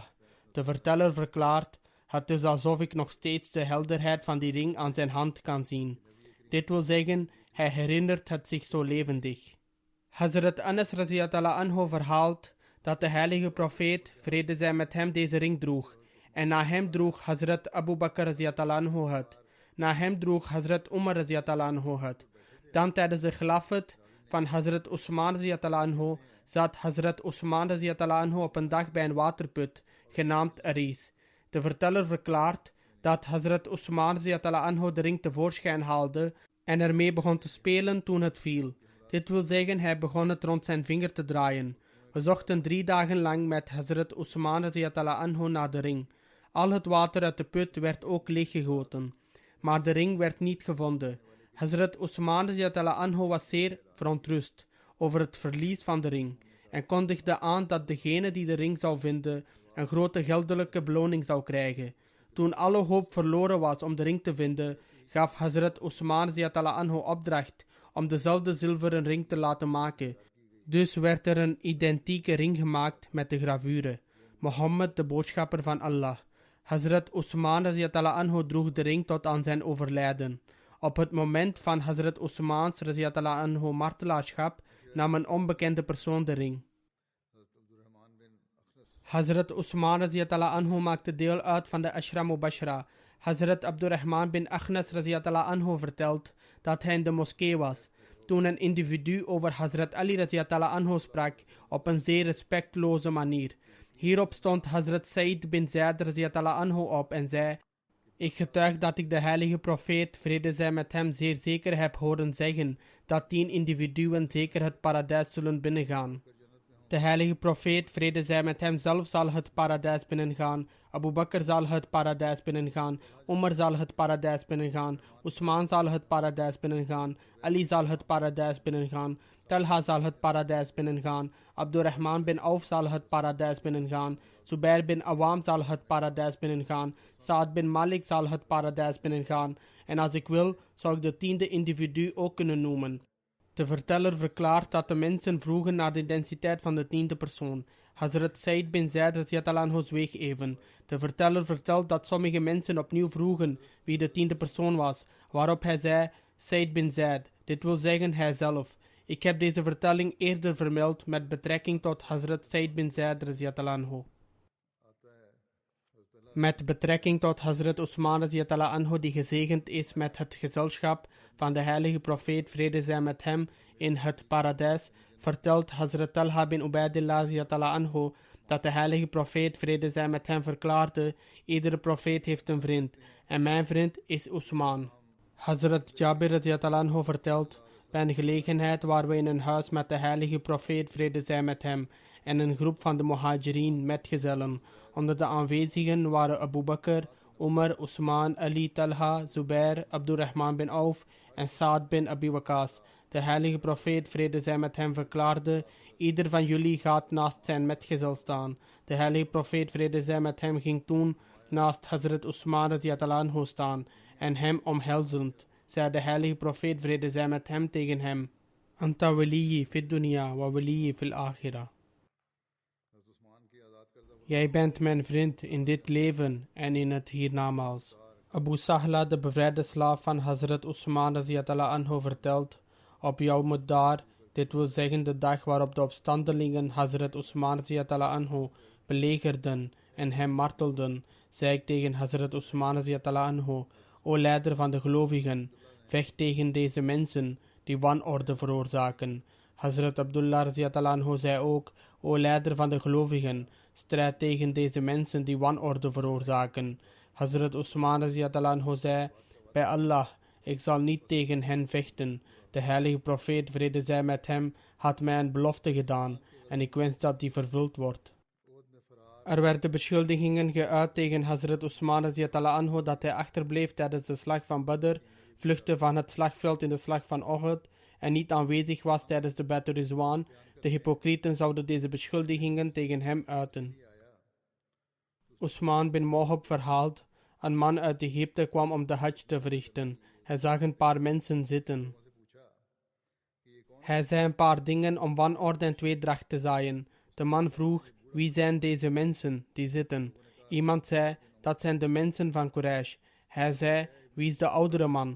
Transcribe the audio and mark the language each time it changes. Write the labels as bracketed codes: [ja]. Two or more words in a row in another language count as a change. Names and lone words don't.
[nl] De verteller verklaart, het is alsof ik nog steeds de helderheid van die ring aan zijn hand kan zien. Dit wil zeggen, hij herinnert het zich zo levendig. Hazrat Anas [ar] رضي الله عنه [nl] verhaalt dat de heilige profeet, vrede zij met hem, deze ring droeg. En na hem droeg Hazrat Abu Bakr [ar] رضي الله عنه [nl] het. Na hem droeg Hazrat Umar [ar] رضي الله عنه [nl] het. Dan tijdens de khilafat van Hazrat Usman [ar] رضي الله عنه [nl] zat Hazrat Usman [ar] رضي الله عنه [nl] op een dag bij een waterput, genaamd Aris. De verteller verklaart dat Hazrat Usman [ar] رضي الله عنه [nl] de ring tevoorschijn haalde en ermee begon te spelen toen het viel. Dit wil zeggen, hij begon het rond zijn vinger te draaien. We zochten 3 dagen lang met Hazrat Usman [ar] رضي الله عنه [nl] naar de ring. Al het water uit de put werd ook leeggegoten, maar de ring werd niet gevonden. Hazrat Usman [ar] رضي الله عنه [nl] was zeer verontrust over het verlies van de ring en kondigde aan dat degene die de ring zou vinden een grote geldelijke beloning zou krijgen. Toen alle hoop verloren was om de ring te vinden, gaf Hazrat Usman [ar] رضي الله عنه [nl] opdracht om dezelfde zilveren ring te laten maken. Dus werd er een identieke ring gemaakt met de gravure: Mohammed, de boodschapper van Allah. Hazrat Usman [ar] رضي الله عنه [nl] droeg de ring tot aan zijn overlijden. Op het moment van Hazrat Usman's [ar] رضي الله عنه [nl] martelaarschap nam een onbekende persoon de ring. Hazrat Usman [ar] رضي الله عنه [nl] maakte deel uit van de Ashra Mubashra. Hazrat Abdurrahman bin Akhnas [ar] رضي الله عنه [nl] vertelt dat hij in de moskee was toen een individu over Hazrat Ali [ar] رضي الله عنه [nl] sprak op een zeer respectloze manier. Hierop stond Hazrat Said bin Zaid [ar] رضي الله عنه [nl] op en zei: ik getuig dat ik de heilige profeet, vrede zij met hem, zeer zeker heb horen zeggen dat 10 individuen zeker het paradijs zullen binnengaan. De heilige profeet, vrede zij met hem, zelf zal het paradijs binnengaan. Abu Bakr zal het paradijs binnengaan. Umar zal het paradijs binnengaan. Usman zal het paradijs binnengaan. Ali zal het paradijs binnengaan. Talha zal het paradijs binnengaan. Abdurrahman bin Auf zal het paradijs binnengaan. Zubair bin Awam zal het paradijs binnengaan. Saad bin Malik zal het paradijs binnengaan. En als ik wil, zou ik de 10e individu ook kunnen noemen. De verteller verklaart dat de mensen vroegen naar de identiteit van de 10e persoon. Hazrat Said bin Zaid [ar] رضي الله عنه [nl] zweeg even. De verteller vertelt dat sommige mensen opnieuw vroegen wie de 10e persoon was, waarop hij zei: Said bin Zaid, dit wil zeggen hijzelf. Ik heb deze vertelling eerder vermeld met betrekking tot Hazrat Said bin Zaid [ar] رضي الله عنه. [nl] Met betrekking tot Hazrat Usman [ar] رضي الله عنه, [nl] die gezegend is met het gezelschap van de heilige profeet, vrede zij met hem, in het paradijs, vertelt Hazrat Talha bin Ubaidillah [ar] رضي الله عنه [nl] dat de heilige profeet, vrede zij met hem, verklaarde: iedere profeet heeft een vriend en mijn vriend is Usman. Hazrat Jabir [ar] رضي الله عنه [nl] vertelt: bij een gelegenheid waren we in een huis met de heilige profeet, vrede zij met hem, en een groep van de Muhajirin metgezellen. Onder de aanwezigen waren Abu Bakr, Umar, Usman, Ali, Talha, Zubair, Abdurrahman bin Auf en Saad bin Abi Waqas. De heilige profeet, vrede zij met hem, verklaarde: ieder van jullie gaat naast zijn metgezel staan. De heilige profeet, vrede zij met hem, ging toen naast Hazrat Usman [ar] رضي الله عنه [nl] staan en hem omhelzend, zei de heilige profeet vrede zij met hem tegen hem: [ar] أنت وليي في الدنيا ووليي في الآخرة. [nl] Jij bent mijn vriend in dit leven en in het hiernamaals. Abu Sahla, de bevrijde slaaf van Hazrat Usman [ar] رضي الله عنه, [nl] vertelt: op Yawm ad-Dar, dit wil zeggen de dag waarop de opstandelingen Hazrat Usman [ar] رضي الله عنه [nl] belegerden en hem martelden, zei ik tegen Hazrat Usman [ar] رضي الله عنه: [nl] O leider van de gelovigen, vecht tegen deze mensen die wanorde veroorzaken. Hazrat Abdullah [ar] رضي الله عنه [nl] zei ook: O leider van de gelovigen, strijd tegen deze mensen die wanorde veroorzaken. Hazrat Usman [ar] رضي الله عنه [nl] zei: bij Allah, ik zal niet tegen hen vechten. De heilige profeet, vrede zij met hem, had mij een belofte gedaan en ik wens dat die vervuld wordt. Er werden beschuldigingen geuit tegen Hazrat Usman [ar] رضي الله عنه [nl] dat hij achterbleef tijdens de slag van Badr, vluchtte van het slagveld in de slag van Uhud en niet aanwezig was tijdens de Bai'at Ridwan. De hypocrieten zouden deze beschuldigingen tegen hem uiten. Usman bin Mohab verhaalt: een man uit Egypte kwam om de Hajj te verrichten. Hij zag een paar mensen zitten. Hij zei een paar dingen om wanorde en tweedracht te zaaien. De man vroeg: wie zijn deze mensen die zitten? Iemand zei: dat zijn de mensen van Quraysh. Hij zei: wie is de oudere man?